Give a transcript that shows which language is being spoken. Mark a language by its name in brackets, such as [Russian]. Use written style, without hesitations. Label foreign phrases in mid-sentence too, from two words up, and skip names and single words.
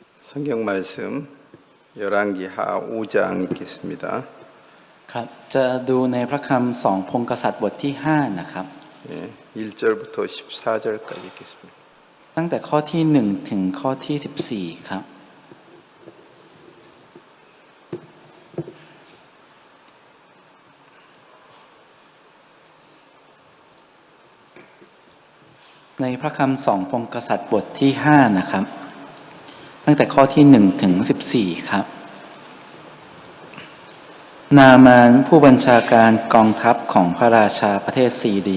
[Korean] 성경 말씀 열왕기하 5장 읽겠습니다. [Thai] ครับจะดูในพระคำสองพงศ์กษัตริย์บทที่5นะครับ [Korean] 1절부터 14절까지 읽겠습니다. [Thai] ตั้งแต่ข้อที่1ถึงข้อที่14ครับในพระคำสองพงศ์กษัตริย์บทที่5นะครับตั้งแต่ข้อที่1ถึง14ครับนามานผู้บัญชาการกองทัพของพระราชาประเทศซีเรี